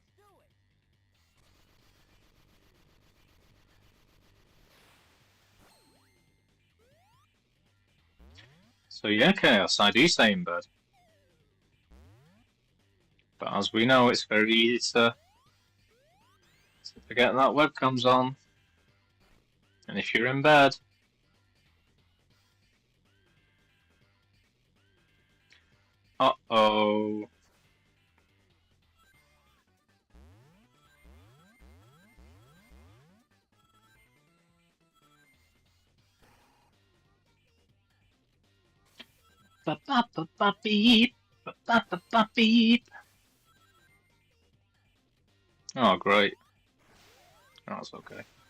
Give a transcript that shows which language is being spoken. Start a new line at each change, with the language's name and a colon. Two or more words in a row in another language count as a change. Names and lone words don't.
English: So yeah, Chaos, I do stay in bed. But as we know, it's very easy to forget that webcam's on. And if you're in bed, uh-oh. Ba-ba-ba-ba-beep. Ba-ba-ba-ba-beep. Oh, great. Oh, it's okay.